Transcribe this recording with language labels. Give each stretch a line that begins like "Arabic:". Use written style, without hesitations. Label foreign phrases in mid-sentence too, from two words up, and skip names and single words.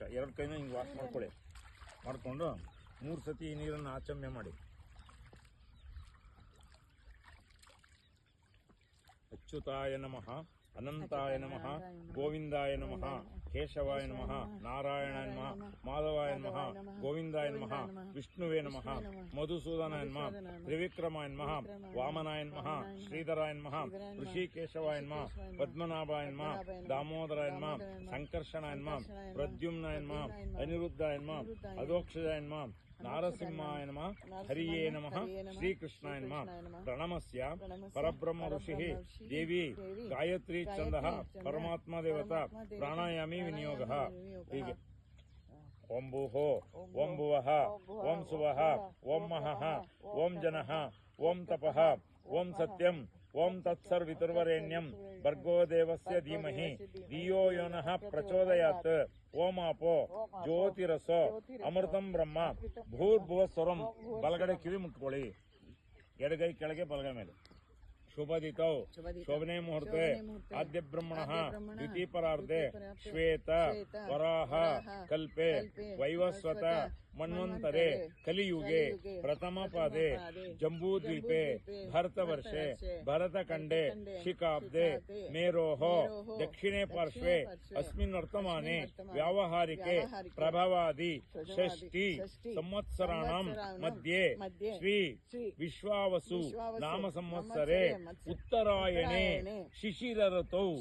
Kannada: 2 ಕೈನ ಹಿಂಗೆ ವಾಶ್ ಮಾಡಿಕೊಂಡು 3 ಸತಿ ಈ ನೀರನ್ನು ಆಚಮನೆ ಮಾಡಿ.
Sanskrit: ಅಚ್ಯುತಾಯ ನಮಃ, ಅನಂತಾಯ ನಮಃ, ಗೋವಿಂದಾಯ ನಮಃ, ಕೇಶವಾಯ ನಮಃ, ನಾರಾಯಣಾಯ ನಮಃ, ಮಾಧವಾಯ ನಮಃ, ಗೋವಿಂದಾಯ ನಮಃ, ವಿಷ್ಣುವೇ ನಮಃ, ಮಧುಸೂದನಾಯ ನಮಃ, ತ್ರಿವಿಕ್ರಮಾಯ ನಮಃ, ವಾಮನಾಯ ನಮಃ, ಶ್ರೀಧರಾಯ ನಮಃ, ಋಷಿಕೇಶವಾಯ ನಮಃ, ಪದ್ಮನಾಭಾಯ ನಮಃ, ದಾಮೋದರಾಯ ನಮಃ, ಸಂಕರ್ಷಣಾಯ ನಮಃ, ಪ್ರದ್ಯುಮ್ನಾಯ ನಮಃ, ಅನಿರುದ್ಧಾಯ ನಮಃ, ಅಧೋಕ್ಷಜಾಯ ನಮಃ, ನಾರಸಿಂಹಾಯ ನಮಃ, ಹರಿಯೇ ನಮಃ, ಶ್ರೀಕೃಷ್ಣಾಯ ನಮಃ. ಪ್ರಣಮಸ್ಯ ಪರಬ್ರಹ್ಮ ಋಷಿಃ ದೇವಿ ಗಾಯತ್ರಿ ಛಂದಃ ಪರಮಾತ್ಮ ದೇವತಾ ಪ್ರಾಣಾಯಾಮಿ ವಿನಿಯೋಗಃ. ಹೀಗೆ ಓಂ ಭೂಹೋ, ಓಂ ಭುವಃ, ಓಂ ಸುವಃ, ಓಂ ಮಹಃ, ಓಂ ಜನಃ, ಓಂ ತಪಃ, ಓಂ ಸತ್ಯಂ, ಓಂ ತತ್ಸರ್ವಿತುರ್ವರೆಣ್ಯಂ ಭರ್ಗೋ ದೇವಸ್ಯ ಧೀಮಹಿ ಧಿಯೋ ಯೋ ನಃ ಪ್ರಚೋದಯಾತ್. ಓಂ ಆಪೋ ಜ್ಯೋತಿರಸೋ ಅಮೃತಂ ಬ್ರಹ್ಮ ಭೂರ್ಭುವಸ್ವರಂ.
Kannada: ಬಲಗಡೆ ಕಿವಿ ಮುಟ್ಕೊಳ್ಳಿ, ಎಡಗೈ ಕೆಳಗೆ, ಬಲಗೈ ಮೇಲೆ.
Sanskrit: ಶುಭದಿತೌ ಶೋಭನೆ ಮುಹೂರ್ತೆ ಆದ್ಯ ಬ್ರಹ್ಮಣಃ ದ್ವಿತೀಪರಾರ್ಧೆ ಶ್ವೇತ ವರಾಹ ಕಲ್ಪೆ ವೈವಸ್ವತ ಮನ್ವಂತರೆ ಕಲಿಯುಗೆ ಪ್ರಥಮ ಪಾದೆ ಜಂಬೂದ್ವೀಪೆ ಭರತವರ್ಷೆ ಭರತಖಂಡೆ ಶಿಖಾಬ್ದೆ ಮೇರೋಹ ದಕ್ಷಿಣೆ ಪಾರ್ಶ್ವೆ ಅಸ್ಮಿನ್ ವರ್ತಮಾನೆ ವ್ಯಾವಹಾರಿಕೆ ಪ್ರಭವಾದಿ ಷಷ್ಠಿ ಸಂವತ್ಸರಾಣಾಂ ಮಧ್ಯೆ ಶ್ರೀ ವಿಶ್ವಾವಸು ನಾಮ ಸಂವತ್ಸರೆ ಉತ್ತರಾಯಣೆ ಶಿಶಿರ ಋತೌ